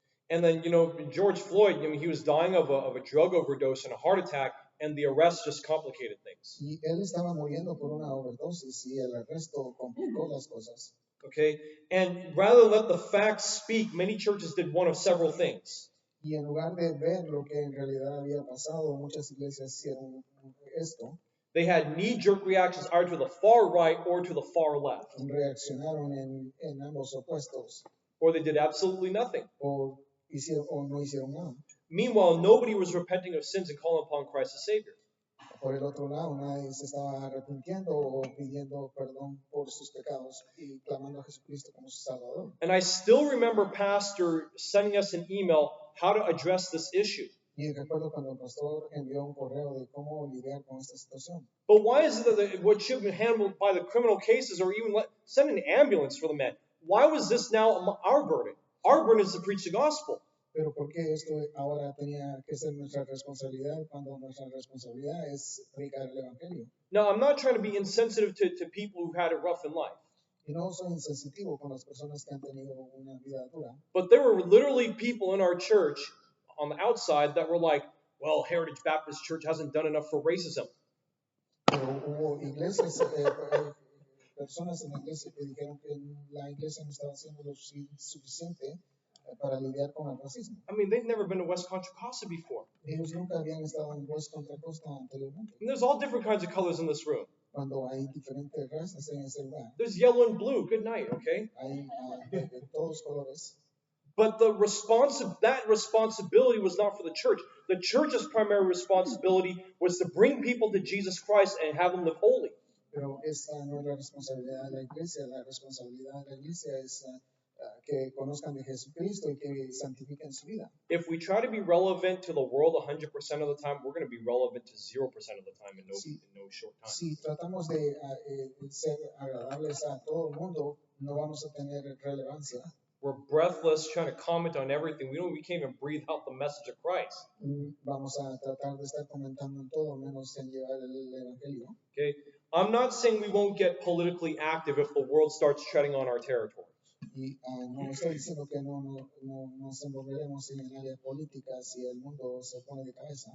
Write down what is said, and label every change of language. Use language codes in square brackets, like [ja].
[en] And then, George Floyd, he was dying of a drug overdose and a heart attack, and the arrest just complicated things. [es] Y él estaba muriendo por una overdosis y el arresto complicó las cosas. [en] Okay? And rather than let the facts speak, many churches did one of several things. [es] Y en lugar de ver lo que en realidad había pasado, muchas iglesias hicieron esto. [en] They had knee-jerk reactions either to the far right or to the far left. [es] Reaccionaron en ambos opuestos. [en] Or they did absolutely nothing. [es] O no hicieron nada. [en] Meanwhile, nobody was repenting of sins and calling upon Christ as Savior. [es] Por el otro lado, nadie se estaba arrepintiendo o pidiendo perdón por sus pecados y clamando a Jesucristo como su Salvador. [en] And I still remember Pastor sending us an email how to address this issue. [es] Y recuerdo cuando el pastor envió un correo de cómo lidiar con esta situación. [en] But why is it that what should have been handled by the criminal cases or even send an ambulance for the men? Why was this now our burden? Our burden is to preach the gospel. [es] Pero ¿por qué esto ahora tenía que ser nuestra responsabilidad cuando nuestra responsabilidad es predicar el Evangelio? [en] Now, I'm not trying to be insensitive to people who had it rough in life. [es] Y no soy insensitivo con las personas que han tenido una vida dura, [en] But there were literally people in our church on the outside that were like, well, Heritage Baptist Church hasn't done enough for racism. [es] pero hubo iglesias, personas en la iglesia que dijeron que la iglesia no estaba haciendo lo suficiente para lidiar con el racismo. [en] I mean, they've never been to West Contra Costa before. [es] Ellos nunca habían estado en West Contra Costa anteriormente, [en] And there's all different kinds of colors in this room. [es] cuando hay diferentes razas en ese lugar. [en] There's yellow and blue. Good night, okay? [es] Hay de todos colores. [en] But that responsibility was not for the church. The church's primary responsibility was to bring people to Jesus Christ and have them live holy. [es] Pero esta no es la responsabilidad de la iglesia. La responsabilidad de la iglesia es que conozcan de Jesucristo y que santifiquen su vida. [en] If we try to be relevant to the world 100% of the time, we're going to be relevant to 0% of the time in no short time. [es] Si tratamos de ser agradables a todo el mundo, no vamos a tener relevancia. [en] We're breathless trying to comment on everything. We can't even breathe out the message of Christ. [es] Vamos a tratar de estar comentando en todo menos en llevar el evangelio. [en] Okay? I'm not saying we won't get politically active if the world starts treading on our territory. [es] Y no estoy diciendo que no nos envolveremos en el área política si el mundo se pone de cabeza.